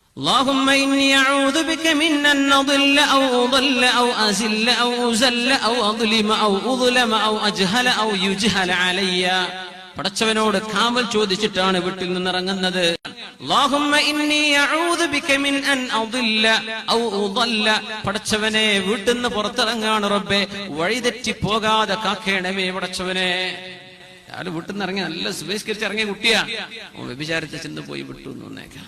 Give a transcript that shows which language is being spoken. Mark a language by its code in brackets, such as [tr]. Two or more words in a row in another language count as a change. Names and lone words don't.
[ar] اللهم إني أعوذ بك من أن أضل أو أضل أو أزل أو أزل أو أظلم أو أظلم أو أجهل أو يجهل علي. [ml] പടച്ചവനോട് കാവൽ ചോദിച്ചിട്ടാണ് വീട്ടിൽ നിന്നിറങ്ങുന്നത്. [ar] اللهم إني أعوذ بك من أن أضل أو أضل. [ml] പടച്ചവനെ വീട്ടിൽ നിന്ന് പുറത്തിറങ്ങാണ് റബ്ബേ, വഴിതെറ്റി പോകാതെ കാക്കേണമേ പടച്ചവനെ. അയാൾ വീട്ടിൽ നിന്ന് ഇറങ്ങി നല്ല സുബഹിസ്കരിച്ച് ഇറങ്ങിയ കുട്ടിയാ, വ്യഭിചാരത്തെ ചെന്ന് പോയി വിട്ടു എന്ന് വന്നേക്കാം.